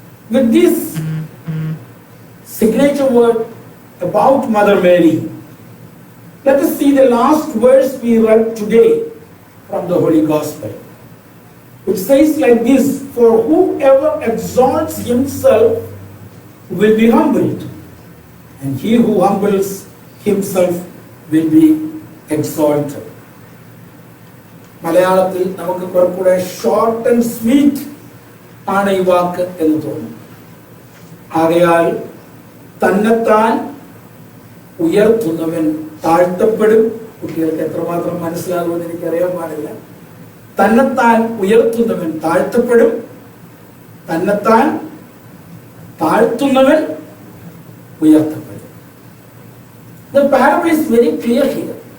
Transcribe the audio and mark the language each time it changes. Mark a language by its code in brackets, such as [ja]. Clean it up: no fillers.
[en] With this signature word about Mother Mary, let us see the last verse we read today from the Holy Gospel, which says like this: for whoever exalts himself will be humbled, and he who humbles himself will be exalted. [ml] മലയാളത്തിൽ നമുക്ക് കുറച്ചുകൂടെ short and sweet ആണ് ഈ വാക്ക് എന്ന് തോന്നുന്നു. ആകയാൽ തന്നെത്താൻ ഉയർത്തുന്നവൻ താഴ്ത്തപ്പെടും. കുട്ടികൾക്ക് എത്രമാത്രം മനസ്സിലാകുമെന്ന് എനിക്കറിയാൻ പാടില്ല. തന്നെത്താൻ ഉയർത്തുന്നവൻ താഴ്ത്തപ്പെടും, തന്നെത്താൻ താഴ്ത്തുന്നവൻ ഉയർത്തപ്പെടും. [en] The parable is very clear here.